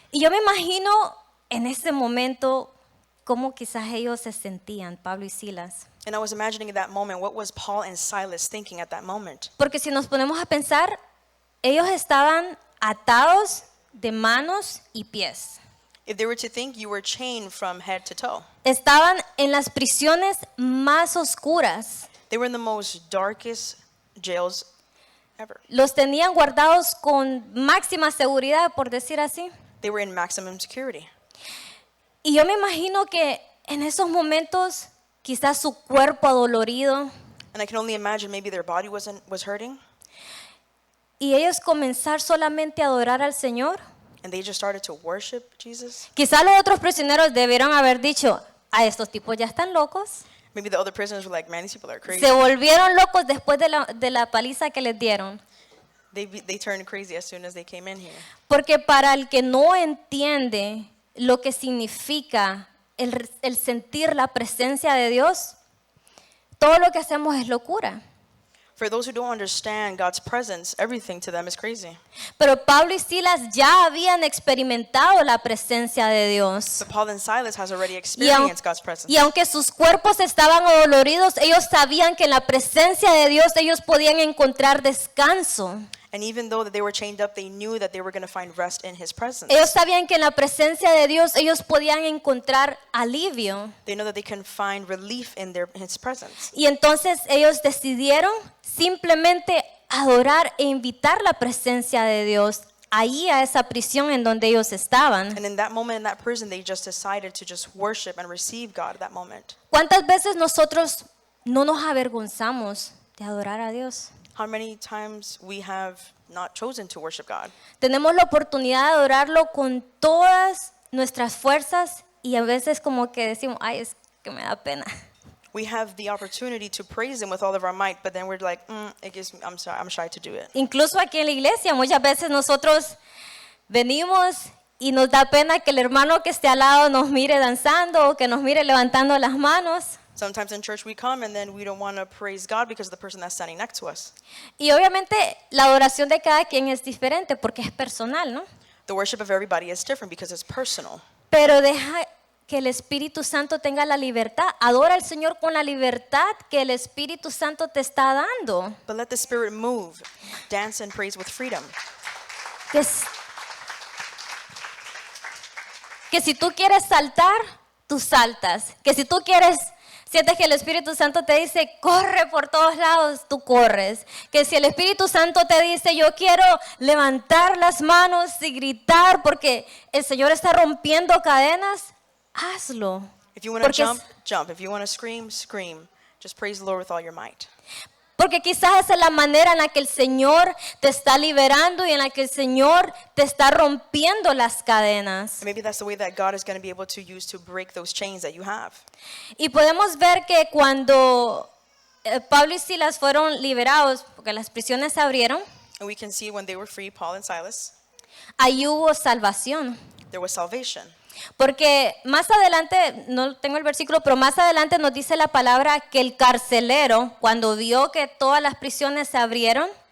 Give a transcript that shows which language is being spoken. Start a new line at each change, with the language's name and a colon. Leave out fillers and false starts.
Spanish: Y yo me imagino en ese momento cómo quizás ellos se sentían, Pablo y Silas.
English: And I was imagining in that moment, what was Paul and Silas thinking at that moment?
Spanish: Porque si nos ponemos a pensar, ellos estaban atados de manos y pies.
English: If they were to think, you were chained from head to toe.
Spanish: Estaban en las prisiones más oscuras.
English: They were in the most darkest jails ever.
Spanish: Los tenían guardados con máxima seguridad, por decir así.
English: They were in maximum security.
Spanish: Y yo me imagino que en esos momentos, quizás su cuerpo adolorido,
English: And I can only imagine maybe their body was hurting,
Spanish: y ellos comenzar solamente a adorar al Señor.
English: and they just started to worship Jesus.
Spanish: Quizás los otros prisioneros debieron haber dicho, a estos tipos ya están locos.
English: Maybe the other prisoners were like, man, these people are crazy.
Spanish: Se volvieron locos después de la paliza que les dieron.
English: They turned crazy as soon as they came in here.
Spanish: Porque para el que no entiende lo que significa el sentir la presencia de Dios, todo lo que hacemos es locura.
English: For those who don't understand God's presence, everything to them is crazy.
Spanish: Pero Pablo y Silas ya habían experimentado la presencia de Dios.
English: But Paul and Silas has already
Spanish: Y,
English: experienced God's presence.
Spanish: y aunque sus cuerpos estaban adoloridos, ellos sabían que en la presencia de Dios ellos podían encontrar descanso.
English: And even though that they were chained up, they knew that they were going to find rest in His presence.
Spanish: Ellos sabían que en la presencia de Dios ellos podían encontrar alivio.
English: They know that they can find relief in His presence.
Spanish: Y entonces ellos decidieron simplemente adorar e invitar la presencia de Dios ahí a esa prisión en donde ellos estaban.
English: And in that moment, in that prison, they just decided to just worship and receive God at that moment.
Spanish: ¿Cuántas veces nosotros no nos avergonzamos de adorar a Dios?
English: How many times we have not chosen to worship God?
Spanish: Tenemos la oportunidad de adorarlo con todas nuestras fuerzas y a veces como que decimos, ay, es que me da pena.
English: We have the opportunity to praise Him with all of our might, but then we're like, it gives me, I'm sorry, I'm shy to do it.
Spanish: Incluso aquí en la iglesia muchas veces nosotros venimos y nos da pena que el hermano que esté al lado nos mire danzando o que nos mire levantando las manos.
English: Sometimes in church we come and then we don't want to praise God because of the person that's standing next to us.
Spanish: Y obviamente la adoración de cada quien es diferente porque es personal, ¿no?
English: The worship of everybody is different because it's personal.
Spanish: Pero deja que el Espíritu Santo tenga la libertad. Adora al Señor con la libertad que el Espíritu Santo te está dando.
English: But let the Spirit move. Dance and praise with freedom.
Spanish: Que si tú quieres saltar, tú saltas. Que si tú sientes que el Espíritu Santo te dice, corre por todos lados, tú corres. Que si el Espíritu Santo te dice, yo quiero levantar las manos y gritar porque el Señor está rompiendo cadenas, hazlo.
English: If you want to
Spanish: Porque
English: jump, jump. If you want to scream, scream. Just praise the Lord with all your might.
Spanish: Porque quizás esa es la manera en la que el Señor te está liberando y en la que el Señor te está rompiendo las cadenas.
English: And maybe that's the way that God is going to be able to use to break those chains that you have.
Spanish: Y podemos ver que cuando Pablo y Silas fueron liberados, porque las prisiones se abrieron,
English: And we can see when they were free, Paul and Silas,
Spanish: ahí hubo salvación.
English: there was salvation.
Spanish: Porque más adelante, no tengo el versículo, pero más adelante nos dice la palabra que el carcelero, cuando vio que todas las prisiones se abrieron,